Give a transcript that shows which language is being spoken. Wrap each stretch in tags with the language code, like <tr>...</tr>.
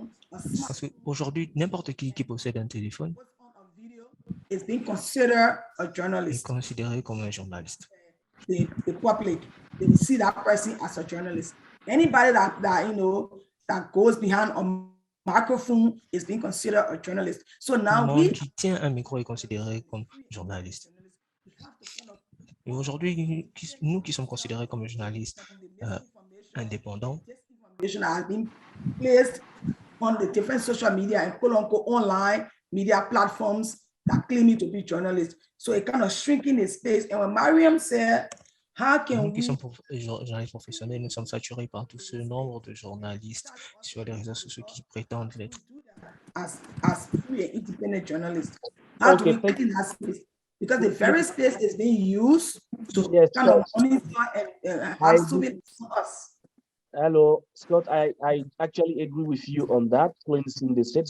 <fr>Parce qu'aujourd'hui, n'importe qui possède un téléphone</fr> <en>is being considered a journalist.</en> <fr>est considéré comme un journaliste.</fr> <en>The public, they will see that person as a journalist. Anybody that you know that goes behind a microphone is being considered a journalist. So now</en> <fr>Tout le monde qui tient un micro est considéré comme journaliste. Et aujourd'hui, nous qui sommes considérés comme journalistes indépendants,</fr> <en>has been placed on the different social media and quote-unquote online media platforms that claim you to be journalists. So it kind of shrinking the space. And when Mariam said, how can</en> <fr>nous qui</fr> <en>we</en> <fr>sommes journalistes professionnels, nous sommes saturés par tout ce nombre de journalistes sur les réseaux sociaux qui prétendent l'être.</fr> <en>As free and independent journalists, how do we get in that space? Because the very space is being used to kind of monitor and have surveillance on us. Hello, Scott, I actually agree with you on that, cleansing the state.</en>